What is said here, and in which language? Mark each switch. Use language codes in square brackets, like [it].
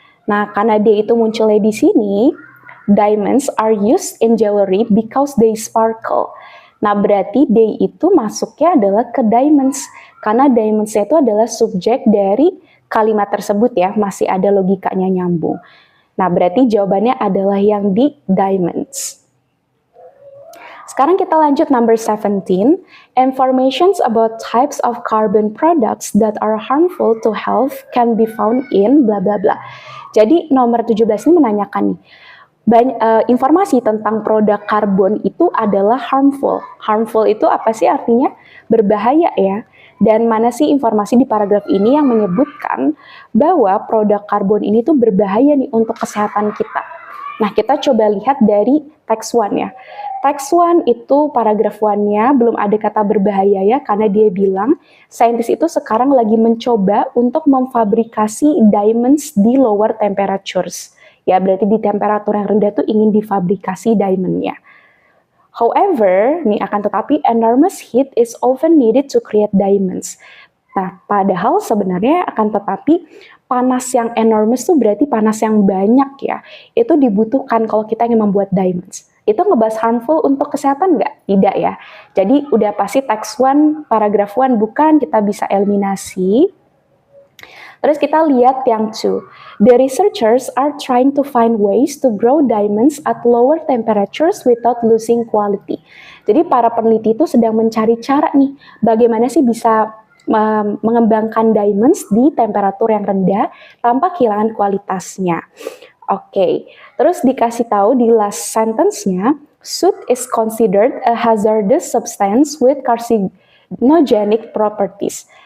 [id] Nah, karena they itu munculnya di sini, [en] diamonds are used in jewelry because they sparkle. [id] Nah, berarti they itu masuknya adalah ke diamonds, karena diamonds itu adalah subjek dari kalimat tersebut ya, masih ada logikanya nyambung. Nah, berarti jawabannya adalah yang di diamonds. Sekarang kita lanjut number 17. [en] Informations about types of carbon products that are harmful to health can be found in bla bla bla. [id] Jadi nomor 17 ini menanyakan nih, informasi tentang produk karbon itu adalah harmful. Harmful itu apa sih artinya? Berbahaya ya. Dan mana sih informasi di paragraf ini yang menyebutkan bahwa produk karbon ini tuh berbahaya nih untuk kesehatan kita. Nah, kita coba lihat dari text 1 ya. Text 1 itu paragraf 1-nya belum ada kata berbahaya ya, karena dia bilang saintis itu sekarang lagi mencoba untuk memfabrikasi diamonds di lower temperatures. Ya, berarti di temperatur yang rendah tuh ingin difabrikasi diamondnya. [en] However, [id] nih akan tetapi [en] enormous heat is often needed to create diamonds. [id] Nah, padahal sebenarnya akan tetapi panas yang enormous tuh berarti panas yang banyak ya. Itu dibutuhkan kalau kita ingin membuat diamonds. Itu ngebahas harmful untuk kesehatan nggak? Tidak ya. Jadi udah pasti text 1, paragraf 1 bukan, kita bisa eliminasi. Terus kita lihat yang 2. [en] The researchers are trying to find ways to grow diamonds at lower temperatures without losing quality. [id] Jadi para peneliti itu sedang mencari cara nih, bagaimana sih bisa mengembangkan diamonds di temperatur yang rendah tanpa kehilangan kualitasnya. Oke, terus dikasih tahu di [en] last sentence-nya, soot is considered a hazardous substance with carcinogenic properties.